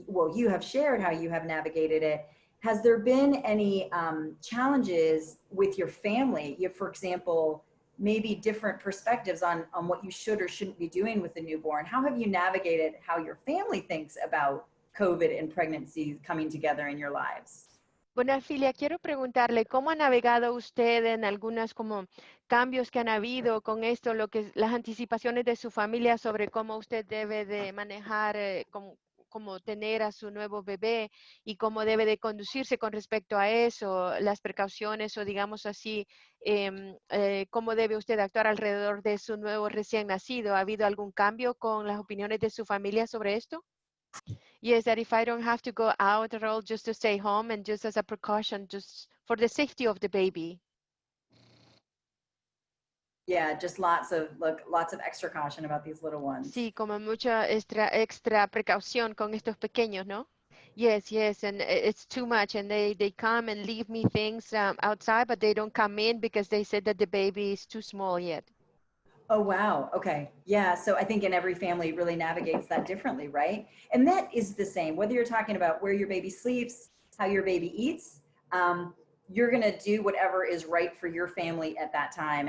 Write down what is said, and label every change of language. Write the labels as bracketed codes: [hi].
[en] Well, you have shared how you have navigated it. Has there been any challenges with your family? For example, maybe different perspectives on what you should or shouldn't be doing with the newborn. How have you navigated how your family thinks about COVID and pregnancy coming together in your lives? [es] Bueno, Arfilia, quiero preguntarle, ¿cómo ha navegado usted en algunos como cambios que han habido con esto, lo que las anticipaciones de su familia sobre cómo usted debe de manejar, cómo tener a su nuevo bebé y cómo debe de conducirse con respecto a eso, las precauciones o digamos así, cómo debe usted actuar alrededor de su nuevo recién nacido? ¿Ha habido algún cambio con las opiniones de su familia sobre esto? [en] Yes, that if I don't have to go out at all, just to stay home and just as a precaution, just for the safety of the baby. Yeah, just lots of extra caution about these little ones. [es] Sí, como mucha extra precaución con estos pequeños, ¿no? [en] Yes, yes, and it's too much, and they come and leave me things outside, but they don't come in because they said that the baby is too small yet. Oh, wow. Okay. Yeah. So I think in every family really navigates that differently, right? And that is the same, whether you're talking about where your baby sleeps, how your baby eats, you're going to do whatever is right for your family at that time.